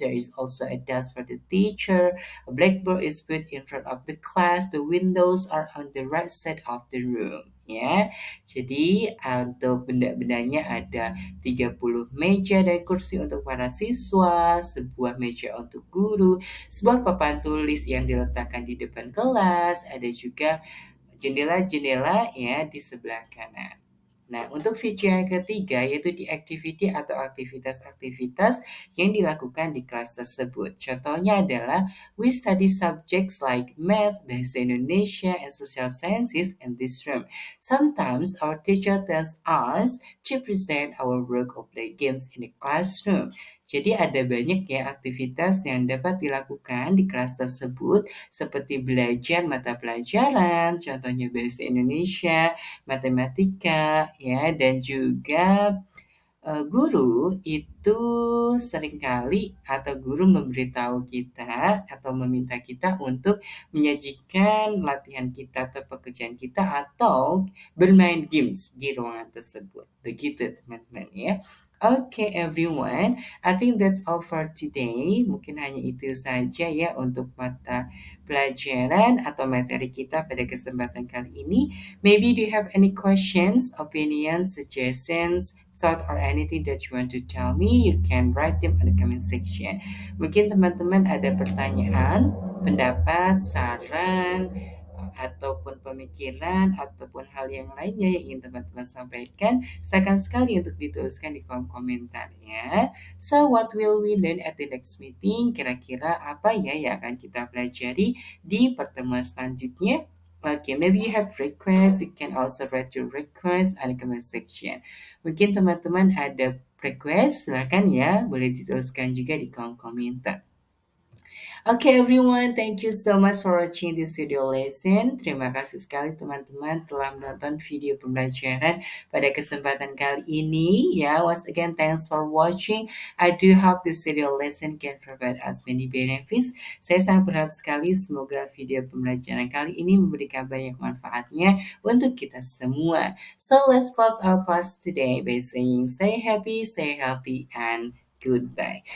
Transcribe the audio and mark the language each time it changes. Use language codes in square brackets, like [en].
[en] There is also a desk for the teacher. A blackboard is put in front of the class. The windows are on the right side of the room. [id] Ya, jadi untuk benda-bendanya ada 30 meja dan kursi untuk para siswa, sebuah meja untuk guru, sebuah papan tulis yang diletakkan di depan kelas, ada juga jendela-jendela ya di sebelah kanan. Nah, untuk feature yang ketiga yaitu di activity atau aktivitas-aktivitas yang dilakukan di kelas tersebut. Contohnya adalah [en] we study subjects like math, bahasa Indonesia, and social sciences in this room. Sometimes our teacher tells us to present our work or play games in the classroom. [id] Jadi ada banyak ya aktivitas yang dapat dilakukan di kelas tersebut seperti belajar mata pelajaran, contohnya bahasa Indonesia, matematika, ya, dan juga guru itu seringkali atau guru memberitahu kita atau meminta kita untuk menyajikan latihan kita atau pekerjaan kita atau bermain games di ruangan tersebut. Begitu teman-teman ya. [en] Okay everyone, I think that's all for today. [id] Mungkin hanya itu saja ya untuk mata pelajaran atau materi kita pada kesempatan kali ini. [en] Maybe do you have any questions, opinions, suggestions, thought or anything that you want to tell me, you can write them in the comment section. [id] Mungkin teman-teman ada pertanyaan, pendapat, saran, ataupun pemikiran, ataupun hal yang lainnya yang ingin teman-teman sampaikan, silakan sekali untuk dituliskan di kolom komentar ya. [en] So, what will we learn at the next meeting? [id] Kira-kira apa ya yang akan kita pelajari di pertemuan selanjutnya? [en] Okay, maybe you have requests. You can also write your request in the comment section. [id] Mungkin teman-teman ada request, silakan ya, boleh dituliskan juga di kolom komentar. [en] Okay everyone, thank you so much for watching this video lesson. [id] Terima kasih sekali teman-teman telah menonton video pembelajaran pada kesempatan kali ini. [en] Ya, once again thanks for watching. I do hope this video lesson can provide us many benefits. [id] Saya sangat berharap sekali semoga video pembelajaran kali ini memberikan banyak manfaatnya untuk kita semua. [en] So let's close our class today by saying stay happy, stay healthy, and goodbye.